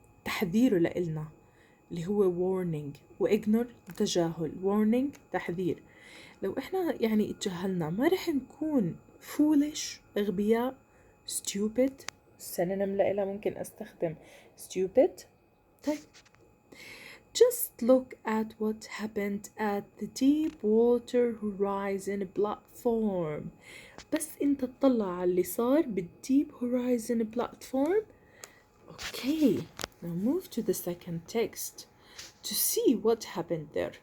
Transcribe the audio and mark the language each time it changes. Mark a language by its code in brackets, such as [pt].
[ar] تحذيره لإلنا اللي هو warning، وignore تجاهل، warning تحذير. لو إحنا يعني اتجاهلنا ما رح نكون foolish أغبياء، stupid synonym لإلها ممكن أستخدم stupid. [en] طيب just look at what happened at the deep water horizon platform. [ar] بس انت تطلع على اللي صار بالdeep horizon platform. [en] Okay, now move to the second text to see what happened there.